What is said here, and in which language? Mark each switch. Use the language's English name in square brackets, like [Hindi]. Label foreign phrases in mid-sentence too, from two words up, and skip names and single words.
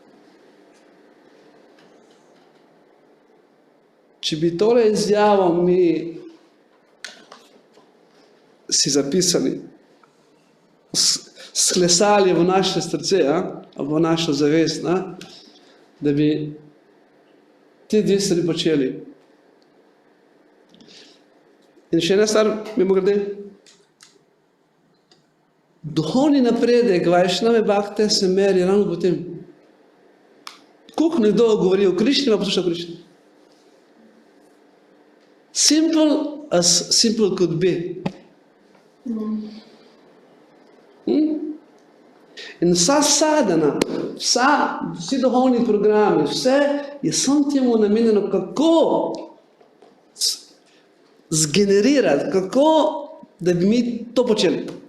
[Slovenian] Če bi tole izjavo mi si zapisali, sklesali v naše srce, ali v našo zavest, da bi te dve stvari počeli. In še ena stvar, mimogrede, duhovni napredek Vajšnave bhakte se meri ravno po tem. Koliko nekdo govori o Krišni, pa posluša o Krišni? [English] Simple as simple could be. [Slovenian] In vsa sadhana, vsi duhovni programi, vse je samo temu namenjeno, kako zgenerirati, kako, da bi mi to počeli.